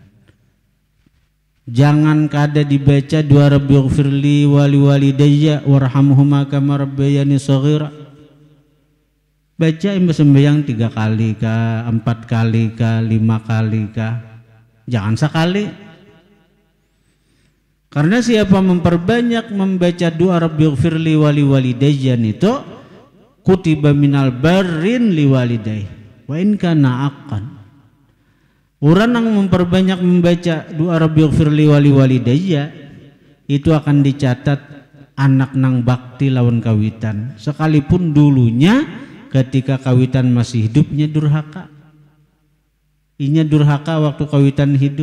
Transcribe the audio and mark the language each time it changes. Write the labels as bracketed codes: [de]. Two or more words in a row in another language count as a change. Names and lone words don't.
[bjn] Jangan kada dibaca dua [ar] رب اغفر لي ولوالدي وارحمهما كما ربياني صغيرا. [bjn] Baca sembahyang 3 kali kah, 4 kali kah, 5 kali kah? Jangan sekali. Karena siapa memperbanyak membaca doa [ar] رب اغفر لي ولوالدي itu كتب من البار لوالديه وإن كان عاقا. [bjn] Orang yang memperbanyak membaca doa [ar] رب اغفر لي ولوالدي [bjn] itu akan dicatat anak nang bakti lawan kawitan, sekalipun dulunya ketika kawitan masih hidupnya durhaka. Inya durhaka waktu kawitan hidup.